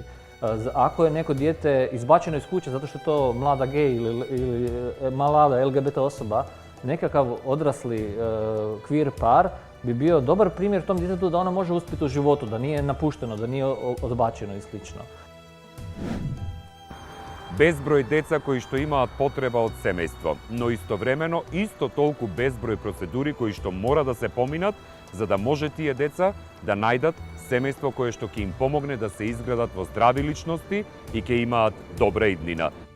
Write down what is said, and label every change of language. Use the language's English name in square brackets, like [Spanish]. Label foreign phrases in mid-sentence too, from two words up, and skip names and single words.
[Croatian] Ako je neko dijete izbačeno iz kuće zato što je to mlada gej ili mlada LGBT osoba, nekakav odrasli queer par bi bio dobar primjer tom djetetu da ono može uspjeti u životu, da nije napušteno, da nije odbačeno i slično. [Macedonian] Безброј деца кои што имаат потреба од семејство, но истовремено исто толку безброј процедури кои што мора да се поминат за да може тие деца да најдат семејство кое што ќе им помогне да се изградат во здрави личности и ќе имаат добра иднина.